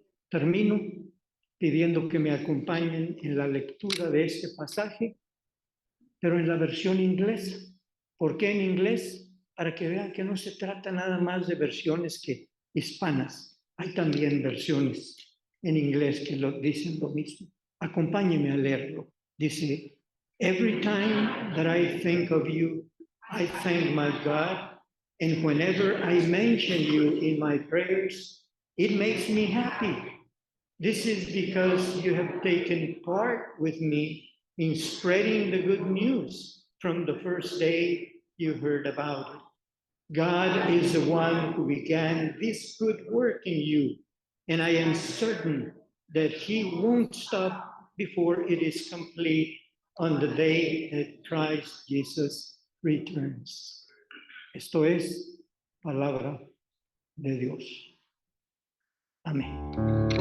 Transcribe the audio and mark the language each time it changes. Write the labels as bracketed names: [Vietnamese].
[Spanish] Termino pidiendo que me acompañen en la lectura de este pasaje, pero en la versión inglesa. ¿Por qué en inglés? Para que vean que no se trata nada más de versiones que hispanas. Hay también versiones en inglés que lo dicen lo mismo. Acompáñenme a leerlo. [English] Dice, every time that I think of you, I thank my God, and whenever I mention you in my prayers, it makes me happy. This is because you have taken part with me in spreading the good news from the first day you heard about it. God is the one who began this good work in you, and I am certain that He won't stop before it is complete on the day that Christ Jesus returns. [Spanish] Esto es palabra de Dios. Amén.